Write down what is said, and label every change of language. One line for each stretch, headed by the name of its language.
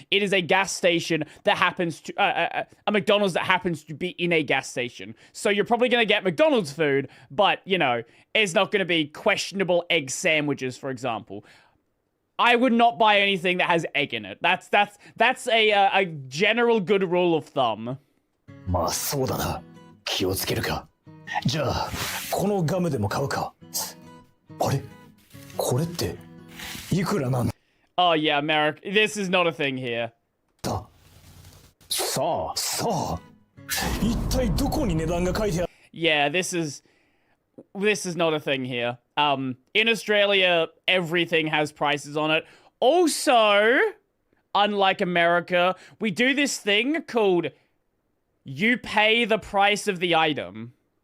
English: It is a gas station that happens to, a McDonald's that happens to be in a gas station. So you're probably going to get McDonald's food, but, you know, it's not going to be questionable egg sandwiches, for example. I would not buy anything that has egg in it. That's a general good rule of thumb.
Japanese: まあそうだな。気をつけるか。じゃあこのガムでも買うか。あれ？これっていくらなんだ？
English: Oh yeah, America. This is not a thing here.
Japanese: さあ。一体どこに値段が書いてある？
English: Yeah, this is not a thing here. In Australia, everything has prices on it. Also, unlike America, we do this thing called you pay the price of the item.